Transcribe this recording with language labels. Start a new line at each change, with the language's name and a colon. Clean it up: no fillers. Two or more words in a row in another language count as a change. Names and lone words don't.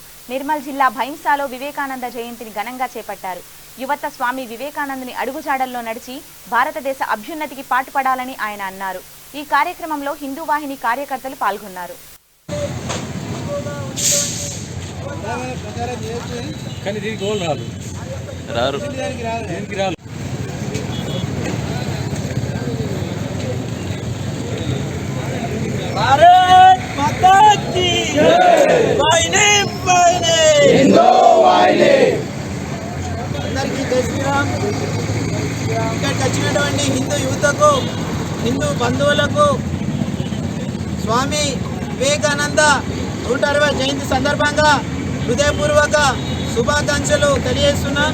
Telugu: నిర్మల్ జిల్లా భైంసాలో వివేకానంద జయంతిని ఘనంగా చేపట్టారు. యువత స్వామి వివేకానందుని అడుగుజాడల్లో నడిచి భారతదేశ అభ్యున్నతికి పాటుపడాలని ఆయన అన్నారు. ఈ కార్యక్రమంలో హిందూ వాహిని కార్యకర్తలు పాల్గొన్నారు.
Hindi: भारत माता की वाहिनी वाहिनी हिंदू वाहिनी
Telugu: అందరికీ జై శ్రీరామ్. ఇక్కడికి వచ్చినటువంటి హిందూ యువతకు హిందూ బంధువులకు స్వామి వివేకానంద 160వ జయంతి సందర్భంగా హృదయపూర్వక శుభాకాంక్షలు తెలియజేస్తున్నాం.